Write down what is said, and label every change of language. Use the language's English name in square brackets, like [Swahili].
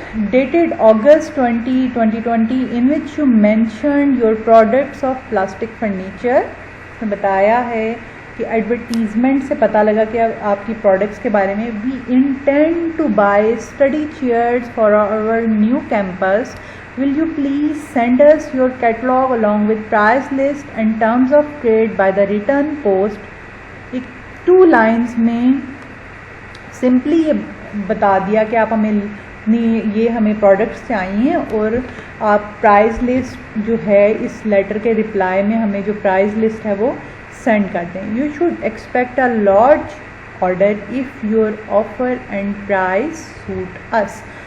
[English] Dated August 20, 2020 in which you mentioned your products of plastic furniture. [Urdu] میں بتایا ہے کہ ایڈورٹیزمنٹ سے پتہ لگا کہ آپ کی پروڈکٹس کے بارے میں. [English] We intend to buy study chairs for our new campus. Will you please send us your catalogue along with price list and terms of trade by the return post. [Urdu] ایک 2 lines میں سمپلی یہ بتا دیا کہ آپ ہمیں یہ ہمیں پروڈکٹس چاہیے, اور آپ پرائز لسٹ جو ہے اس لیٹر کے رپلائی میں ہمیں جو پرائز لسٹ ہے وہ سینڈ کر دیں. [English] You should expect a large order if your offer and prices suit us.